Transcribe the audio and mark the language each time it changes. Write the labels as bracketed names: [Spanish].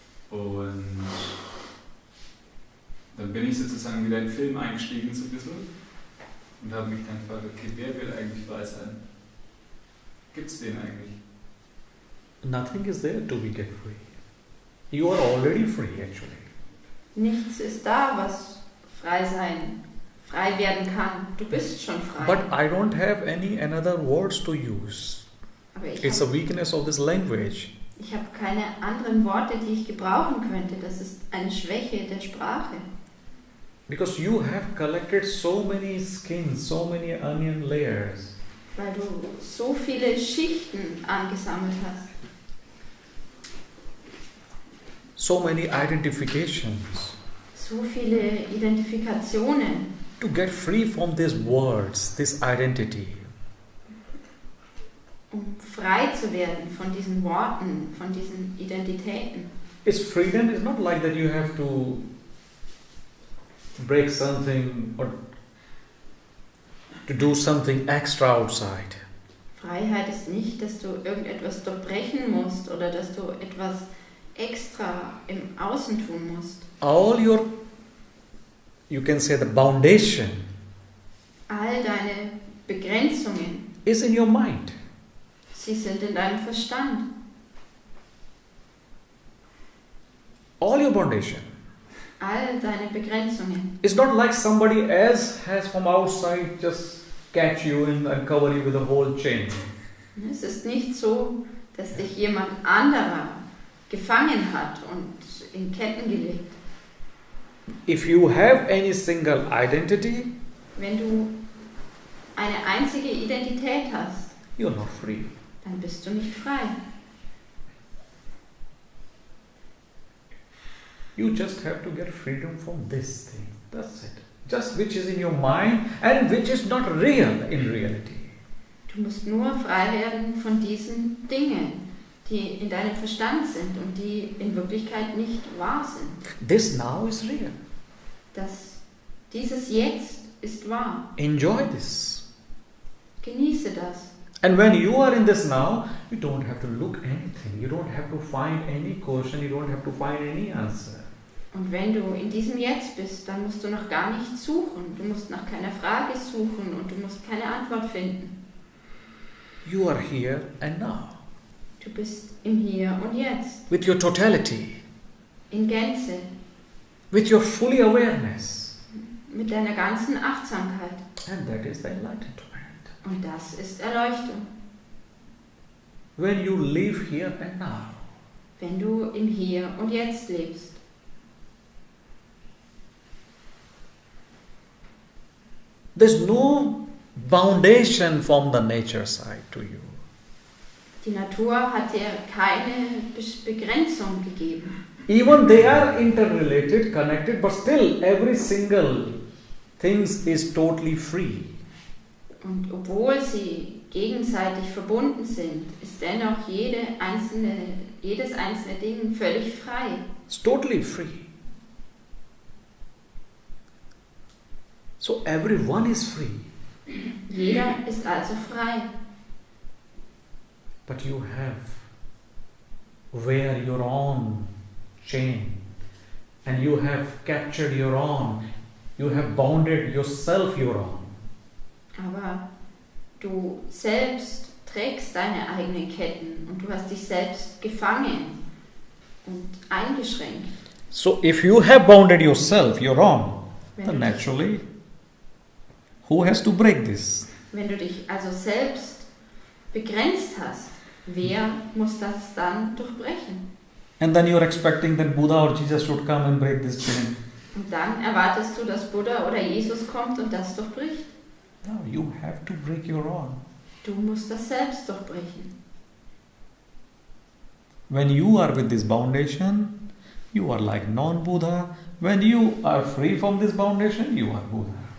[German] Und dann bin ich sozusagen wieder in den Film eingestiegen so ein bisschen und habe mich dann gefragt, okay, wer will eigentlich frei sein? Gibt es den eigentlich? [English] Nothing is there to be get free. You are already free actually. [German] Nichts ist da, was frei werden kann. Du bist schon frei. [English] But I don't have any another words to use. [German] Aber [English] It's a weakness of this language. [German] Ich habe keine anderen Worte, die ich gebrauchen könnte. Das ist eine Schwäche der Sprache. [English] Because you have collected so many skins, so many onion layers. [German] Weil du so viele Schichten angesammelt hast. [English] So many identifications. [German] So viele Identifikationen. [English] To get free from these words, this identity. [German] Frei zu werden von diesen Worten, von diesen Identitäten. [English] Is freedom is not like that you have to break something or to do something extra outside. [German] Freiheit ist nicht, dass du irgendetwas durchbrechen musst oder dass du etwas extra im Außen tun musst. [English] All your, you can say the foundation. [German] All deine Begrenzungen. [English] Is in your mind. [German] Sie sind in deinem Verstand. [English] All your foundation. [German] All deine Begrenzungen. [English] It's not like somebody else has from outside just catch you and cover you with a whole chain. [German] Es ist nicht so, dass dich jemand anderer gefangen hat und in Ketten gelegt. [English] If you have any single identity, [German] wenn du eine einzige Identität hast, [English] you're not free. [German] Dann bist du nicht frei. [English] You just have to get freedom from this thing. That's it. Just which is in your mind and which is not real in reality. [German] Du musst nur frei werden von diesen Dingen, die in deinem Verstand sind und die in Wirklichkeit nicht wahr sind. [English] This now is real. [German] Dieses Jetzt ist wahr. [English] Enjoy this. [German] Genieße das. [English] And when you are in this now, you don't have to look anything. You don't have to find any question. You don't have to find any answer. [German] Und wenn du in diesem Jetzt bist, dann musst du noch gar nicht suchen. Du musst nach keiner Frage suchen und du musst keine Antwort finden. [English] You are here and now. [German] Du bist im Hier und Jetzt. [English] With your totality. [German] In Gänze. [English] With your fully awareness. [German] Mit deiner ganzen Achtsamkeit. [English] And that is the enlightenment. [German] Und das ist Erleuchtung. [English] When you live here and now. [German] Wenn du im Hier und Jetzt lebst. [English] There's no foundation from the nature side to you. [German] Die Natur hat dir keine Begrenzung gegeben. [English] Even they are interrelated, connected, but still every single thing is totally free. [German] Und obwohl sie gegenseitig verbunden sind, ist dennoch jedes einzelne Ding völlig frei. [English] It's totally free. So everyone is free. [German] Jeder ist also frei. [English] But you have wear your own chain and you have captured your own you have bounded yourself, you're wrong. [German] Aber du selbst trägst deine eigenen Ketten und du hast dich selbst gefangen und eingeschränkt. [English] So if you have bounded yourself, you're wrong. [German] Wenn [English] Then [German] du, dich, [English] naturally, who has to break this? [German] wenn du dich also selbst begrenzt hast, wer muss das dann durchbrechen? [English] And then you're expecting that Buddha or Jesus should come and break this chain. [German] Und dann erwartest du, dass Buddha oder Jesus kommt und das durchbricht. [English] No, you have to break your own. [German] Du musst das selbst durchbrechen. [English] When you are with this foundation, you are like non-Buddha. When you are free from this foundation, you are Buddha.